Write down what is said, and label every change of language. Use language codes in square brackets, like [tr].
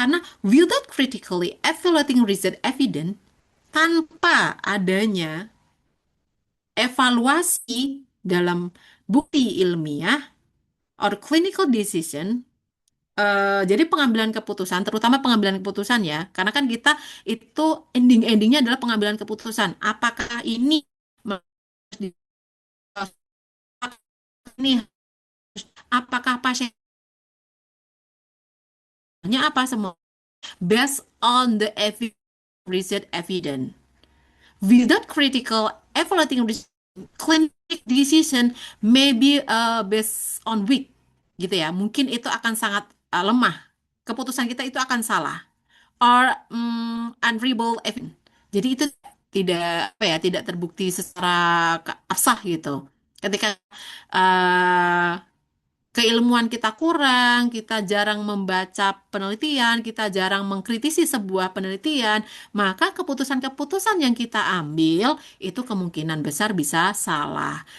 [id] Karena [en] without critically evaluating research evidence, [id] tanpa adanya evaluasi dalam bukti ilmiah [en] or clinical decision, [id] jadi pengambilan keputusan, terutama pengambilan keputusan ya, karena kan kita itu ending-endingnya adalah pengambilan keputusan. Apakah ini harus di- ini apakah pasiennya apa semua [en] based on the research evidence. Without critical evaluating research, clinic decision may be based on weak, [id] gitu ya. Mungkin itu akan sangat lemah. Keputusan kita itu akan salah. [en] Or unreliable evidence. [id] Jadi itu tidak apa ya, tidak terbukti secara absah gitu. Ketika eh, keilmuan kita kurang, kita jarang membaca penelitian, kita jarang mengkritisi sebuah penelitian, maka keputusan-keputusan yang kita ambil itu kemungkinan besar bisa salah.